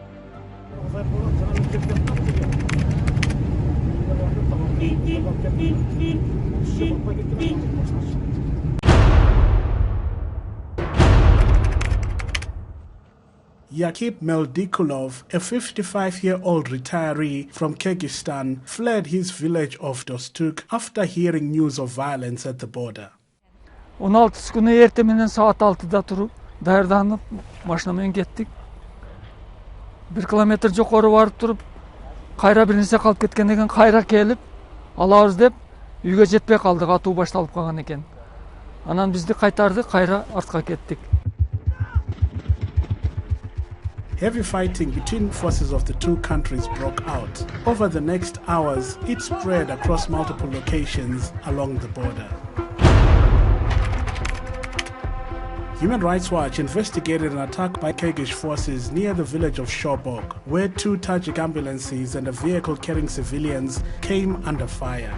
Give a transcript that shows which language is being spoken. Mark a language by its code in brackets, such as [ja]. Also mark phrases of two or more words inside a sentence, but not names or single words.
[en] Yakib Meldikulov, a 55-year-old retiree from Kyrgyzstan, fled his village of Dostuk after hearing news of violence at the border. [ky] 16 күнү эртеменден саат 6да туруп даярданып машинамен кеттик. 1 километр жогору барып туруп кайра бирнерсе калып кеткен экен кайра келип алабыз деп үйгө жетпей калдык, атуу башталып калган экен. Анан бизди кайтарды, кайра артка кеттик. [en] Heavy fighting between forces of the two countries broke out. Over the next hours, it spread across multiple locations along the border. Human Rights Watch investigated an attack by Kyrgyz forces near the village of Shobog, where 2 Tajik ambulances and a vehicle carrying civilians came under fire.